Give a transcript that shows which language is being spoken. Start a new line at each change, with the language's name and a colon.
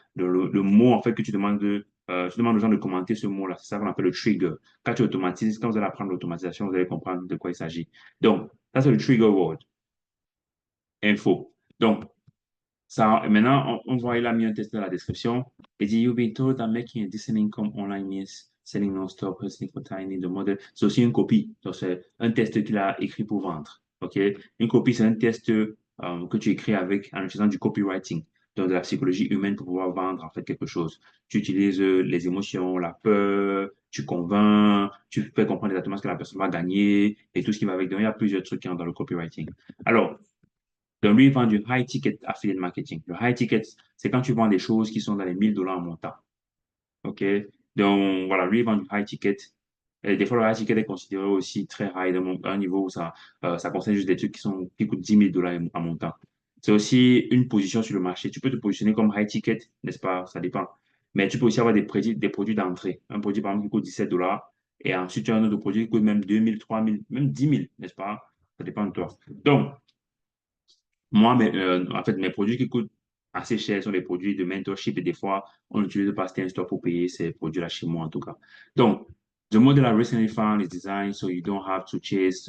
French: Le mot, en fait, que tu demandes aux gens de commenter ce mot-là. C'est ça qu'on appelle le trigger. Quand tu automatises, quand vous allez apprendre l'automatisation, vous allez comprendre de quoi il s'agit. Donc, ça, c'est le trigger word, info. Donc, ça, maintenant, on voit, il a mis un test dans la description. Il dit,
English: You've been told that making a decent income online means selling non-stop, hustling for tiny, the model.
French: C'est aussi une copie. Donc, c'est un test qu'il a écrit pour vendre. OK? Une copie, c'est un test que tu écris avec en utilisant du copywriting, donc de la psychologie humaine pour pouvoir vendre en fait quelque chose. Tu utilises les émotions, la peur, tu convaincs, tu fais comprendre exactement ce que la personne va gagner et tout ce qui va avec. Donc, il y a plusieurs trucs qui entrent dans le copywriting. Alors, donc lui, il vend du high ticket affiliate marketing. Le high ticket, c'est quand tu vends des choses qui sont dans les 1000 $ en montant. OK? Donc, voilà, lui, il vend du high ticket. Et des fois, le high ticket est considéré aussi très high, à un niveau où ça concerne juste des trucs qui coûtent 10 000 $ en montant. C'est aussi une position sur le marché. Tu peux te positionner comme high ticket, n'est-ce pas? Ça dépend. Mais tu peux aussi avoir des produits d'entrée. Un produit, par exemple, qui coûte 17 $ et ensuite, tu as un autre produit qui coûte même 2000, 3000, même 10 000, n'est-ce pas? Ça dépend de toi. Donc, moi, en fait, mes produits qui coûtent assez cher sont les produits de mentorship et des fois, on utilise pas Steam Store pour payer ces produits-là chez moi, en tout cas. Donc,
English: the model I recently found is designed so you don't have to chase.